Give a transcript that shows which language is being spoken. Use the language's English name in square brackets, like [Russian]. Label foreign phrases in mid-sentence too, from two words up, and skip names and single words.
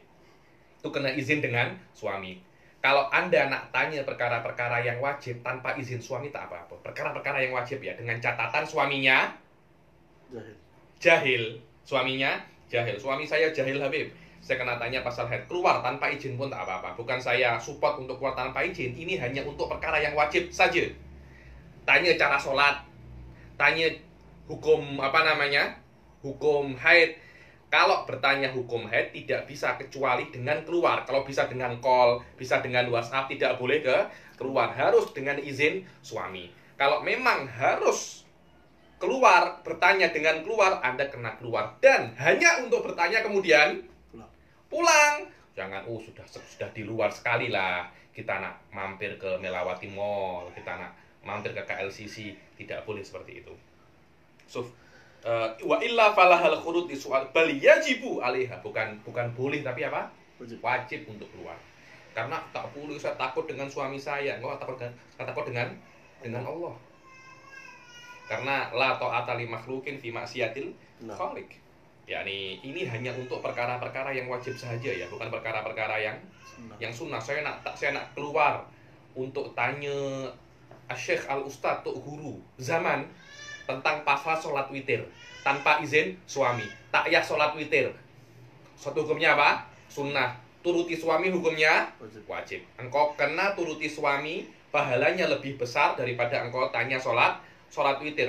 [Malay] Itu kena izin dengan suami. Kalau anda nak tanya perkara-perkara yang wajib tanpa izin suami, tak apa-apa. Perkara-perkara yang wajib ya, dengan catatan suaminya jahil. Suaminya jahil. Suami saya jahil Habib. Saya kena tanya pasal haid. Keluar tanpa izin pun tak apa-apa. Bukan saya support untuk keluar tanpa izin. Ini hanya untuk perkara yang wajib saja. Tanya cara sholat. Tanya hukum hukum haid. [Indonesian] Kalau bertanya hukum haid tidak bisa kecuali dengan keluar. Kalau bisa dengan call, bisa dengan WhatsApp, tidak boleh keluar. Harus dengan izin suami. Kalau memang harus keluar, bertanya dengan keluar, Anda kena keluar. Dan hanya untuk bertanya kemudian pulang. [Malay] Jangan, sudah di luar sekali lah. Kita nak mampir ke Melawati Mall, kita nak mampir ke KLCC. [Indonesian] Tidak boleh seperti itu. [Arabic] وإلا فلها الخروج للسؤال بل يجب عليها, [Indonesian] bukan boleh tapi apa? Wajib untuk keluar. [Malay] Karena tak boleh, saya takut dengan suami saya. Enggak takut dengan Allah. [Arabic] Karena لا طاعة لمخلوق في معصية الخالق. [Indonesian] Yani ini hanya untuk perkara-perkara yang wajib saja ya, bukan perkara-perkara yang sunnah. [Malay] Saya nak keluar untuk tanya Syekh Al-Ustadz, Tuk Guru Zaman tentang pasal sholat witir tanpa izin suami. Tak yah sholat witir. Suatu hukumnya apa? Sunnah. Turuti suami hukumnya wajib. Engkau kena turuti suami, pahalanya lebih besar daripada engkau tanya sholat witir.